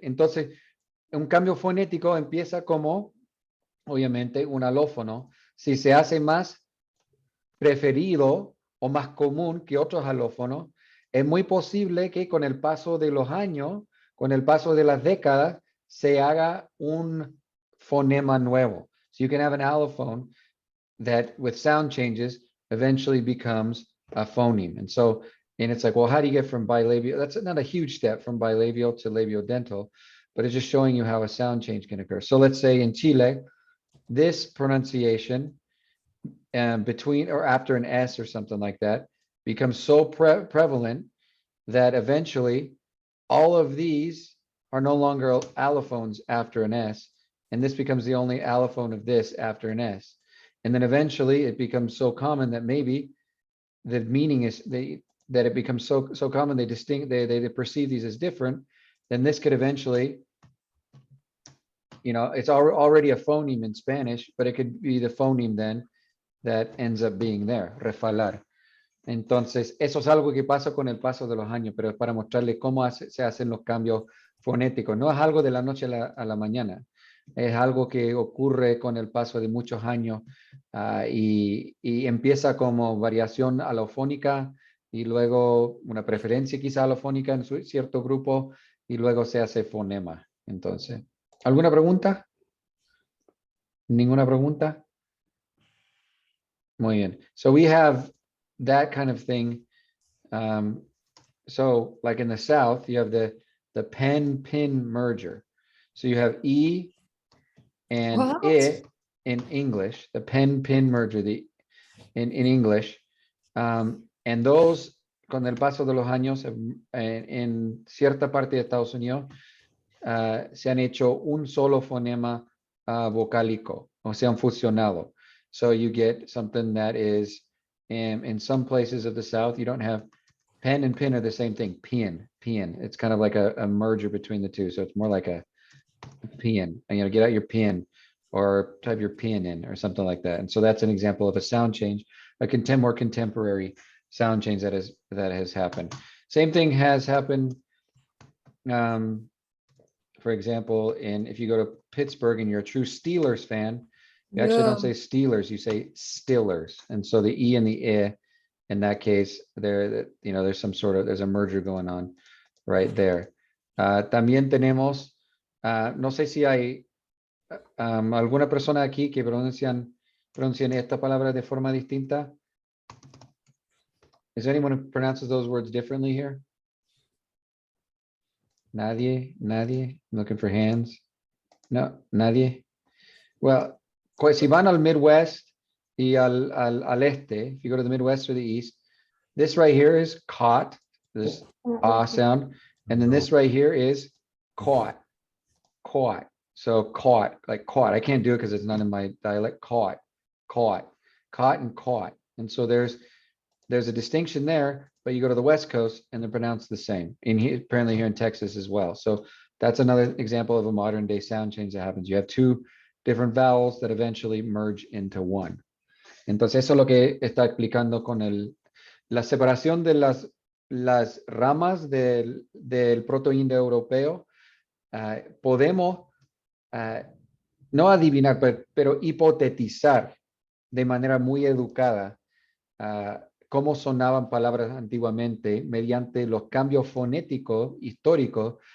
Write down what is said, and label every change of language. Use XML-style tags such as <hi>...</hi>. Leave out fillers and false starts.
<es>Entonces, un cambio fonético empieza como, obviamente, un alófono. Si se hace más preferido o más común que otros alófonos, es muy posible que con el paso de los años, con el paso de las décadas, se haga un fonema nuevo.</es> <en>So you can have an allophone that with sound changes eventually becomes a phoneme. And it's like, well, how do you get from bilabial? That's not a huge step from bilabial to labiodental, but it's just showing you how a sound change can occur. So let's say in Chile, this pronunciation between or after an S or something like that becomes so prevalent that eventually all of these are no longer allophones after an S, and this becomes the only allophone of this after an S. And then eventually it becomes so common that maybe the meaning is that it becomes so common they perceive these as different, then this could eventually, it's already a phoneme in Spanish, but it could be the phoneme then that ends up being there, refalar.</en> <es>Entonces, eso es algo que pasa con el paso de los años, pero es para mostrarles cómo se hacen los cambios fonéticos. No es algo de la noche a la mañana, es algo que ocurre con el paso de muchos años y empieza como variación alofónica y luego una preferencia quizá alofónica en cierto grupo y luego se hace fonema. Entonces, ¿alguna pregunta? ¿Ninguna pregunta? Muy bien.</es> <en>So we have that kind of thing. So like in the South, you have the pen-pin merger. So you have E and I in English, the pen-pin merger in English. And those,</en> <es>con el paso de los años, en cierta parte de Estados Unidos, se han hecho un solo fonema vocálico, o se han fusionado.</es> <en>So you get something that is, in some places of the South, you don't have pen and pin are the same thing, pin. It's kind of like a merger between the two. So it's more like a pin, and get out your pin or type your pin in or something like that. And so that's an example of a sound change, a more contemporary sound change that has happened. Same thing has happened, for example, if you go to Pittsburgh and you're a true Steelers fan, you actually don't say Steelers, you say Stillers. And so the E and the I, in that case, there's a merger going on right there.</en> <es>También tenemos, no sé si hay alguna persona aquí que pronuncian esta palabra de forma distinta.</es> <en>Is there anyone who pronounces those words differently here?</en> <es>Nadie.</es> <en>I'm looking for hands.</en> <es>No, nadie.</es> <en>Well,</en> <es>si van al Midwest y al este,</es> <en>if you go to the Midwest or the East, this right here is caught, this sound, and then this right here is caught. So caught, like caught. I can't do it because it's not in my dialect. Caught, and caught. And so there's a distinction there, but you go to the West Coast and they're pronounced the same. Apparently here in Texas as well. So that's another example of a modern day sound change that happens. You have two different vowels that eventually merge into one.</en> <es>Entonces eso es lo que está explicando con la separación de las ramas del proto-indoeuropeo. Podemos no adivinar, pero hipotetizar de manera muy educada cómo sonaban palabras antiguamente mediante los cambios fonéticos históricos</es>